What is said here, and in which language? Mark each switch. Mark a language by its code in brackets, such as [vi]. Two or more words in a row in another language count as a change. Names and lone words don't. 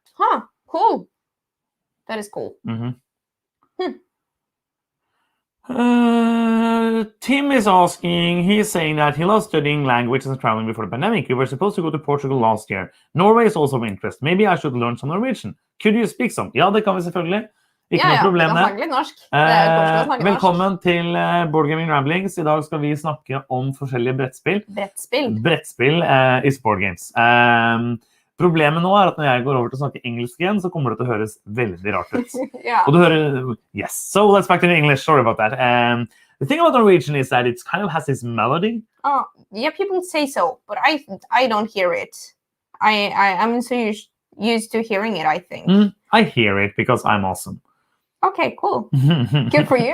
[en] Huh, cool. That is cool. Mm-hmm. Tim is asking, he's saying that he loves studying languages and traveling before the pandemic. We were supposed to go to Portugal last year. Norway is also of interest. Maybe I should learn some Norwegian. Could you speak some? [no] Ja, det kan vi selvfølgelig. Ikke noe problem der. Velkommen til Board Gaming Ramblings. I dag skal vi snakke om forskjellige brettspill. [en] Brettspill is board games. [no] Problemet nå at når jeg går over til å snakke engelsk igjen, så kommer det til å høres veldig rart ut. Og du hører, [en] yes, so let's back to the English, sorry about that. The thing about Norwegian is that it kind of has this melody. Oh, yeah, people say so, but I don't hear it. I'm so used to hearing it, I think. I hear it because I'm awesome. Okay, cool. Good for you.